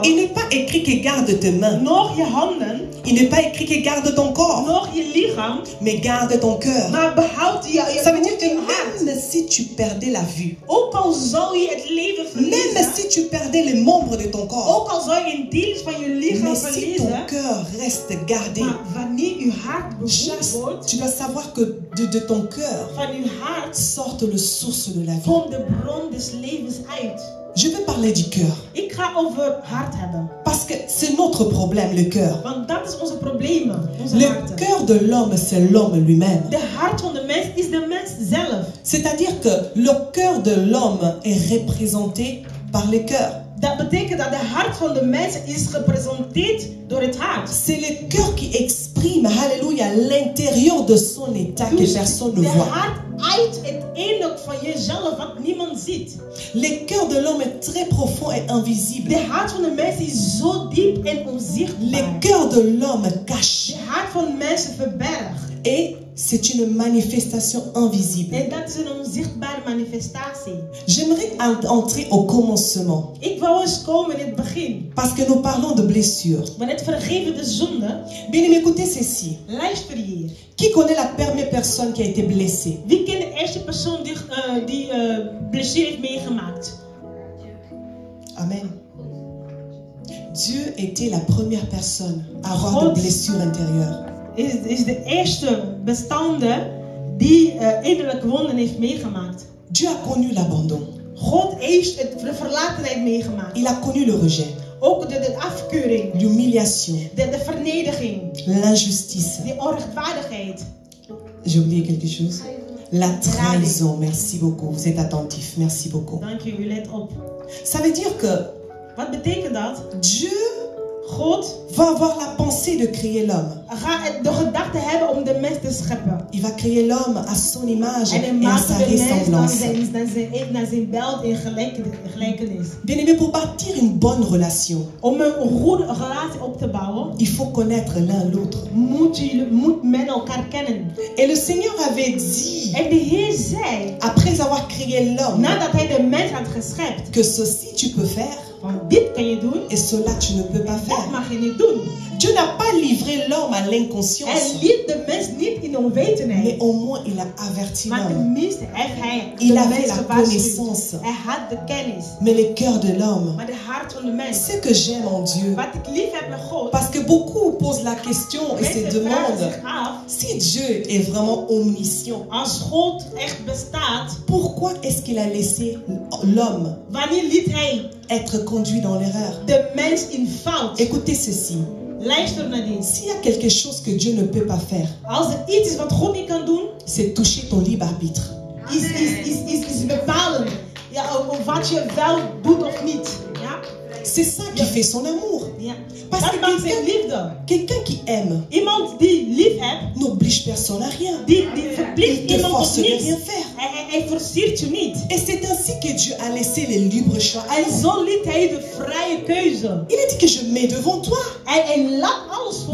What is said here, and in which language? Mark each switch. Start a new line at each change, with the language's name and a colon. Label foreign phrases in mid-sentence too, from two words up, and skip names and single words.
French: Il n'est pas écrit que garde tes mains.
Dutch: nog je handen,
French: Il n'est pas écrit que garde ton corps,
Dutch: nog je lichaam,
French: mais garde ton cœur.
Dutch: maar behoud je
French: Ça veut dire
Dutch: je
French: que
Dutch: hart.
French: même si tu perdais la vue,
Dutch: Ook al zou je het leven
French: même
Dutch: verliezen,
French: si tu perdais les membres de ton corps,
Dutch: ook al zou je een deel van je lichaam
French: mais si ton
Dutch: verliezen,
French: cœur reste gardé,
Dutch: maar wanneer je hart behoed wordt,
French: tu dois savoir que de ton cœur
Dutch: van je hart
French: sortent les sources de la vie.
Dutch: komt de bron des levens uit.
French: Je veux parler du cœur,
Dutch: Ik ga over hart hebben,
French: parce que c'est notre problème, le cœur.
Dutch: want dat is onze problemen, onze
French: Le
Dutch: harten.
French: cœur de l'homme, c'est l'homme lui-même.
Dutch: De hart van de mens is de mens zelf.
French: C'est-à-dire que le cœur de l'homme est représenté par le cœur.
Dutch: Dat betekent dat de hart van de mens is gepresenteerd door het hart.
French: C'est le cœur qui exprime, alléluia, l'intérieur de son état que
Dutch: Dus
French: personne ne
Dutch: de
French: voit.
Dutch: hart uit het innerlijk van jezelf wat niemand ziet.
French: Le cœur de l'homme est très profond et invisible.
Dutch: De hart van de mens is zo diep en
French: Le
Dutch: onzichtbaar.
French: cœur de l'homme cache.
Dutch: De hart van mensen verbergt.
French: Et c'est une manifestation invisible.
Dutch: En dat is een onzichtbare manifestatie.
French: J'aimerais entrer au commencement.
Dutch: Ik wou eens komen in het begin.
French: Parce que nous parlons de blessures.
Dutch: Maar het vergeven de zonde.
French: Bien, écoutez ceci.
Dutch: Luister hier.
French: Qui connaît la première personne qui a été blessée?
Dutch: Wie kent de eerste persoon die blessure heeft meegemaakt? Amen.
French: Dieu était la première personne à avoir de blessures intérieures.
Dutch: Is de eerste bestaande die innerlijke wonden heeft meegemaakt.
French: Dieu a connu l'abandon.
Dutch: God heeft de verlatenheid meegemaakt.
French: Il a connu le rejet,
Dutch: Ook de afkeuring,
French: l'humiliation,
Dutch: de vernedering,
French: l'injustice.
Dutch: de onrechtvaardigheid.
French: J'ai oublié quelque chose. La trahison. Merci beaucoup. Vous êtes attentif. Merci beaucoup.
Dutch: Dank u, u let op.
French: Ça veut dire que
Dutch: Wat betekent dat?
French: Dieu
Dutch: God
French: va avoir la pensée de créer l'homme.
Dutch: gaat de gedachte hebben om de mens te scheppen.
French: Il va créer l'homme à son image
Dutch: En hij
French: et à
Dutch: maakt
French: sa
Dutch: de mens
French: ressemblance.
Dutch: naar zijn beeld in gelijkenis.
French: Bien aimé, pour bâtir une bonne relation,
Dutch: Om een goede relatie op te bouwen,
French: il faut connaître l'un l'autre.
Dutch: moet men elkaar kennen.
French: Et le Seigneur avait dit,
Dutch: En de Heer zei,
French: après avoir créé l'homme,
Dutch: nadat hij de mens had geschept,
French: que ceci tu peux faire
Dutch: van dit kan je doen,
French: et cela tu ne peux pas
Dutch: dat
French: faire.
Dutch: mag je niet doen.
French: Dieu n'a pas livré l'homme à
Dutch: Hij
French: l'inconscience,
Dutch: liet de mens niet in
French: mais
Dutch: onwetendheid.
French: au moins il a averti
Dutch: Maar
French: l'homme.
Dutch: tenminste heeft hij
French: Il
Dutch: de
French: avait
Dutch: mens
French: la
Dutch: gewaarschuwd.
French: connaissance.
Dutch: Hij had de kennis.
French: Mais le cœur de l'homme,
Dutch: Maar de hart van de mens.
French: ce que j'aime en Dieu,
Dutch: Wat ik lief heb met God.
French: parce que beaucoup posent la question et se
Dutch: Mensen vragen
French: demandent
Dutch: zich af,
French: si Dieu est vraiment omniscient,
Dutch: als God echt bestaat,
French: pourquoi est-ce qu'il a laissé l'homme
Dutch: wanneer liet hij
French: être conduit dans l'erreur?
Dutch: de mens in fout?
French: Écoutez ceci.
Dutch: Luister naar dit.
French: S'il y a quelque chose que Dieu ne peut pas faire,
Dutch: Als er iets is wat God niet kan doen,
French: c'est toucher ton libre arbitre.
Dutch: is bepalen ja, of wat je wel doet of niet. Ja?
French: C'est ça qui fait son amour.
Dutch: Ja.
French: Parce
Dutch: Dat
French: que
Dutch: maakt zijn liefde.
French: quelqu'un qui aime
Dutch: Iemand die lief hebt,
French: n'oblige personne à rien.
Dutch: die verplicht
French: Il te
Dutch: iemand tot
French: force
Dutch: niets.
French: rien faire.
Dutch: Hij forceert je niet.
French: Et c'est ainsi que Dieu a laissé le libre choix.
Dutch: En zo liet hij de vrije keuze.
French: Il a dit que je mets devant toi
Dutch: Hij laat alles voor